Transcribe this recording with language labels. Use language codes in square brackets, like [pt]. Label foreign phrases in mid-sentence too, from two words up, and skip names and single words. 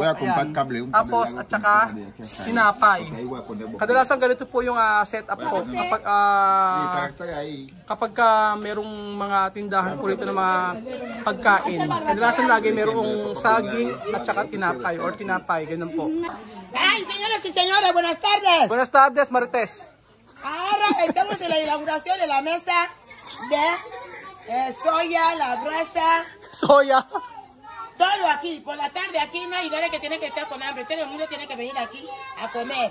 [tl] Ayan. Tapos, at saka, tinapay. Kadalasan ganito po yung setup ko. Kapag merong mga tindahan po rito ng mga pagkain. Kadalasan lagi merong saging at saka tinapay or tinapay. Ganun po. Ay, [es] señoras y señores, buenas tardes. Buenas tardes, Marites. Ahora estamos en la inauguración de la mesa de soya, la brasa. Soya. Todo aquí. Por la tarde aquí no hay nadie que tiene que estar con hambre. Todo el mundo tiene que venir aquí a comer.